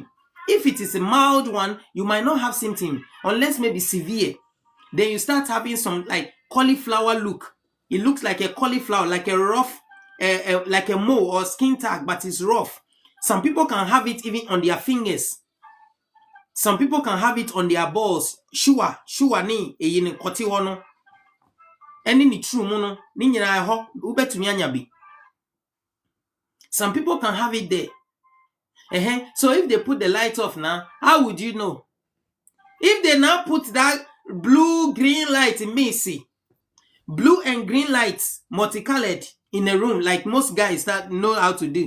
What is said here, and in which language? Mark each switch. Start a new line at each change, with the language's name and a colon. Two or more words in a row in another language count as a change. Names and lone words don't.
English: If it is a mild one, you might not have symptom unless maybe severe. Then you start having some like cauliflower look. It looks like a cauliflower, like a rough, like a mole or skin tag, but it's rough. Some people can have it even on their fingers. Some people can have it on their balls.
Akan: Shua ni eyini koti wono. Eni ni true mono ni nyina ho ubetumi anya bi.
English: Some people can have it there. So if they put the light off now, how would you know? If they now put that blue green light in me, see, blue and green lights multicolored in a room like most guys that know how to do.